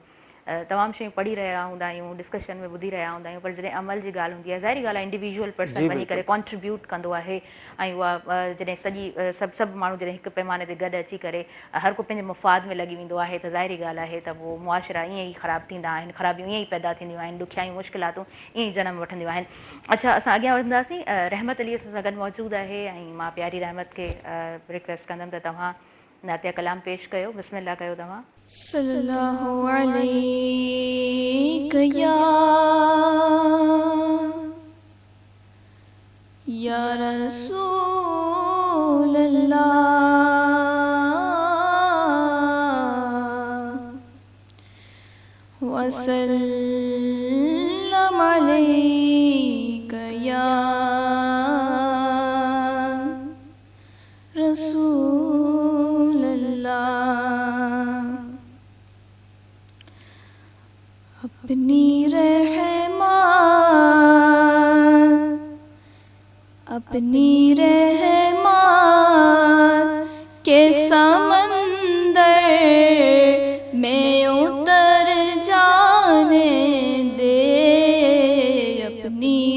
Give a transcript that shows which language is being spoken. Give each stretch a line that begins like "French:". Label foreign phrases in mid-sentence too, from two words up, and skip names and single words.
Sindhi: तमामु शयूं पढ़ी रहिया हूंदा आहियूं, डिस्कशन में ॿुधी रहिया हूंदा आहियूं, पर जॾहिं अमल जी ॻाल्हि हूंदी आहे, ज़ाहिरी ॻाल्हि आहे
English: individual person
Sindhi: वञी करे कॉन्ट्रीब्यूट कंदो आहे ऐं उहा जॾहिं सभु माण्हू जॾहिं हिकु पैमाने ते गॾु अची करे हर को पंहिंजे मुफ़ाद में लॻी वेंदो आहे त ज़ाहिरी ॻाल्हि आहे त उहो मुआशरा ईअं ई ख़राबु थींदा आहिनि, ख़राबियूं ईअं ई पैदा थींदियूं आहिनि, ॾुखियायूं मुश्किलातूं ईअं ई जनम वठंदियूं आहिनि। अच्छा, असां अॻियां वधंदासीं। रहमत अलीअ सां गॾु मौजूदु आहे ऐं मां प्यारी रहमत खे रिक्वेस्ट कंदमि त तव्हां नातिया कलाम पेश कयो। बिस्मिल्लाह कयो तव्हां।
Arabic: صلى الله عليه يا رسول الله وسلم عليك يا رسول
Urdu: اپنی رحمت کے سمندر میں اتر جانے دے، اپنی